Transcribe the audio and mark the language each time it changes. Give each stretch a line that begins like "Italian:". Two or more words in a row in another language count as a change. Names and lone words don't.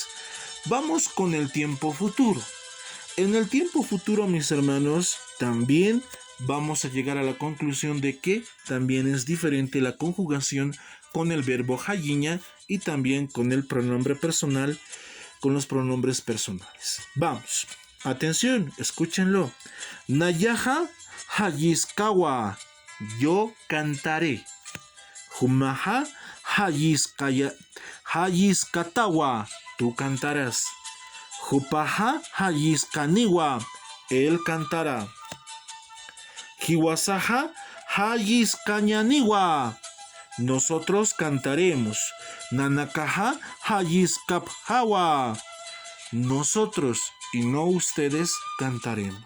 Spanish: Vamos con el tiempo futuro. En el tiempo futuro, mis hermanos, también vamos a llegar a la conclusión de que también es diferente la conjugación con el verbo hayiña y también con el pronombre personal, con los pronombres personales. Vamos, atención, escúchenlo.
Aymara: Nayaha hayiskawa,
Spanish: yo cantaré.
Aymara: Humaha hayiskatawa,
Spanish: tú cantarás.
Aymara: Hupaha hayiskaniwa,
Spanish: él cantará.
Aymara: Hiwasaha hayiskanyaniwa,
Spanish: nosotros cantaremos.
Aymara: Nanakaha hayiskaphawa,
Spanish: nosotros y no ustedes cantaremos.